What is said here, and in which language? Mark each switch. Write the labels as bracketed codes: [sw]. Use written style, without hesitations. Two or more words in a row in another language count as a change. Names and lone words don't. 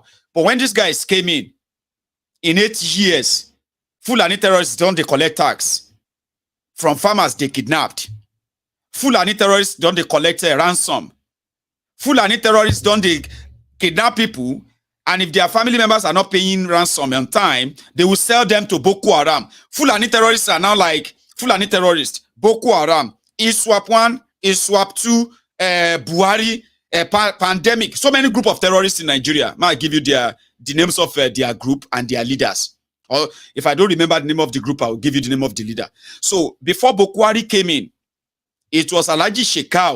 [en] But when these guys came in 8 years, Fulani terrorists don't they collect tax from farmers they kidnapped. Fulani terrorists don't they collect a ransom. Fulani terrorists don't they kidnap people, and if their family members are not paying ransom on time, they will sell them to Boko Haram. Fulani terrorists are now like Fulani terrorists, Boko Haram, ISWAP 1, ISWAP 2, Buhari, pandemic. So many group of terrorists in Nigeria. May I give you the names of their group and their leaders. Or if I don't remember the name of the group, I will give you the name of the leader. So before Bokwari came in, it was Alhaji Shekau.